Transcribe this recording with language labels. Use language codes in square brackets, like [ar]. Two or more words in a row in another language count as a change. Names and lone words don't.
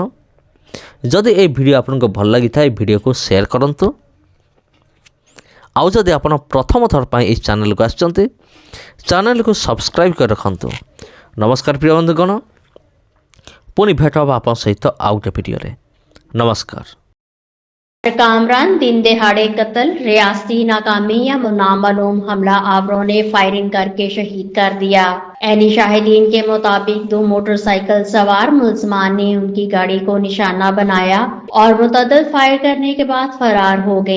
[or] ଯଦି এই ଭିଡ଼ିଓ ଆପଣଙ୍କୁ ଭଲ ଲାଗିଥାଏ ଭିଡ଼ିଓକୁ ସେୟାର କରନ୍ତୁ। ଆଉ ଯଦି ଆପଣ ପ୍ରଥମ ଥର ପାଇଁ ଏହି ଚ୍ୟାନେଲକୁ ଆସିଛନ୍ତି ଚ୍ୟାନେଲକୁ ସବସ୍କ୍ରାଇବ୍ କରି ରଖନ୍ତୁ। ନମସ୍କାର ପ୍ରିୟ ବନ୍ଧୁଗଣ, ପୁଣି ଭେଟ ହେବା ଆପଣଙ୍କ ସହିତ ଆଉ ଗୋଟେ ଭିଡ଼ିଓରେ। [ur] नमस्कार। کامران دن دیہاڑے قتل، ریاستی ناکامی یا نامعلوم حملہ آوروں نے فائرنگ کرکے شہید کر دیا. عینی شاہدین کے مطابق 2 موٹرسائیکل سوار ملزمان نے ان کی گاڑی کو نشانہ بنایا اور متعدد فائر کرنے کے بعد فرار ہو گئے.